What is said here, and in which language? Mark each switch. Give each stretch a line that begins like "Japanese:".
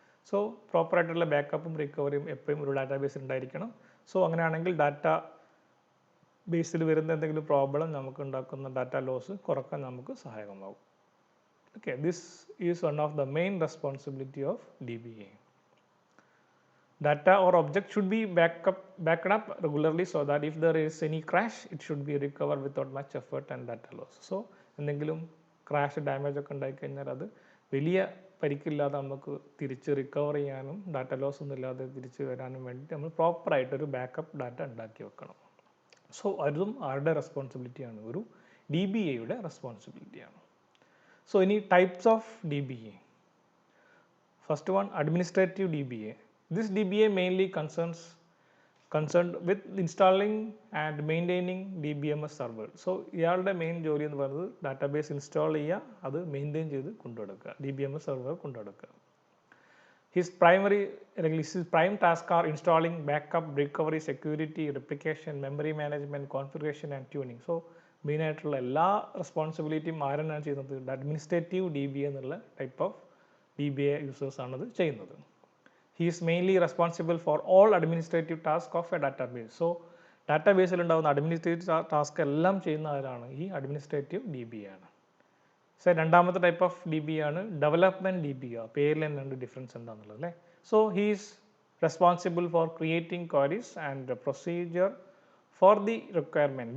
Malayalam: So പ്രോപ്പറായിട്ടുള്ള ബാക്കപ്പും റിക്കവറിയും എപ്പോഴും ഒരു ഡാറ്റാബേസിൽ ഉണ്ടായിരിക്കണം. സോ അങ്ങനെയാണെങ്കിൽ ഡാറ്റ ബേസിൽ വരുന്ന എന്തെങ്കിലും പ്രോബ്ലം നമുക്ക് ഉണ്ടാക്കുന്ന ഡാറ്റ ലോസ് കുറക്കാൻ നമുക്ക് സഹായകമാകും.
English: Okay, this is one of the main responsibility of DBA. Data or object should be backed up regularly so that if there is any crash, it should be recovered without much effort and data loss.
Malayalam: So എന്തെങ്കിലും crash damage ഒക്കെ ഉണ്ടായിക്കഴിഞ്ഞാൽ അത് വലിയ പരിക്കില്ലാതെ നമുക്ക് തിരിച്ച് recover ചെയ്യാനും data loss ഒന്നും ഇല്ലാതെ തിരിച്ച് വരാനും വേണ്ടിയിട്ട് നമ്മൾ പ്രോപ്പറായിട്ടൊരു ബാക്കപ്പ് ഡാറ്റ ഉണ്ടാക്കി വെക്കണം. സോ അതും ആരുടെ റെസ്പോൺസിബിലിറ്റിയാണ്, ഒരു DBAയുടെ റെസ്പോൺസിബിലിറ്റിയാണ്.
English: So ഇനി types of DBA. First one, administrative DBA. This DBA mainly concerns concerned with installing and maintaining DBMS server.
Malayalam: So ഇയാളുടെ മെയിൻ ജോലി എന്ന് പറയുന്നത് ഡാറ്റാബേസ് ഇൻസ്റ്റാൾ ചെയ്യുക, അത് മെയിൻറ്റെയിൻ ചെയ്ത് കൊണ്ടുനടക്കുക, DBMS server കൊണ്ടുനടക്കുക.
English: His prime tasks are installing, backup, recovery, security, replication, memory management, configuration and tuning.
Malayalam: So main ആയിട്ടുള്ള എല്ലാ റെസ്പോൺസിബിലിറ്റിയും ആരാണ് ചെയ്യുന്നത്? അഡ്മിനിസ്ട്രേറ്റീവ് DBA എന്നുള്ള ടൈപ്പ് ഓഫ് DBA യൂസേഴ്സ് ആണത് ചെയ്യുന്നത്.
English: He is mainly responsible for all administrative tasks of a database.
Malayalam: So ഡാറ്റാബേസിൽ ഉണ്ടാകുന്ന administrative task എല്ലാം ചെയ്യുന്ന ആരാണ്? ഈ അഡ്മിനിസ്ട്രേറ്റീവ് DBA ആണ്. സോ രണ്ടാമത്തെ ടൈപ്പ് ഓഫ് DBA ആണ് ഡെവലപ്മെൻറ്റ് DBA. പേരിൽ തന്നെയുണ്ട് ഡിഫറൻസ് എന്താണെന്നുള്ളത് അല്ലേ.
English: So he is responsible for creating queries and procedure for the requirement.